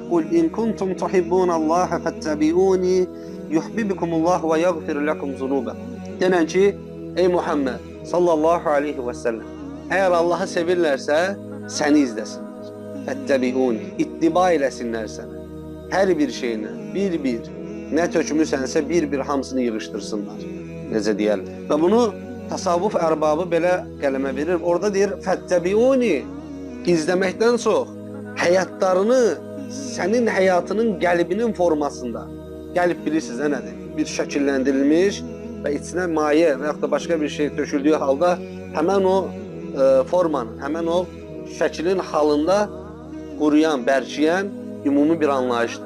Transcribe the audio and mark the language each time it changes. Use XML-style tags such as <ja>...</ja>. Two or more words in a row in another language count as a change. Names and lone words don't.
<ar>قل إن كنتم تحبون الله فاتبعوني يحببكم الله ويغفر لكم ذنوبكم.</ar> <tr>Denen ki ey Muhammed</tr> <ar>صلى الله عليه وسلم</ar> <tr>eğer Allah'ı sevirlerse seni izlesinler.</tr> <az>Fettabi'uni ittiba eləsinler seni. Her bir şeyine bir ne tökmüsənsə bir hamısını yığıştırsınlar. Necə deyər. Və bunu tasavvuf ərbabı belə qələmə verir. Orada deyir fəttəbiuni izləməkdən çox həyatlarını sənin həyatının qəlbinin formasında. Qəlb bilirsiniz nədir? Bir şəkilləndirilmiş və içinə maye və yaxud da başqa bir şey töküldüyü halda həmən o formanın, həmən o şəklin halında quruyan, bərkiyən ümumi bir anlayışdır.</az>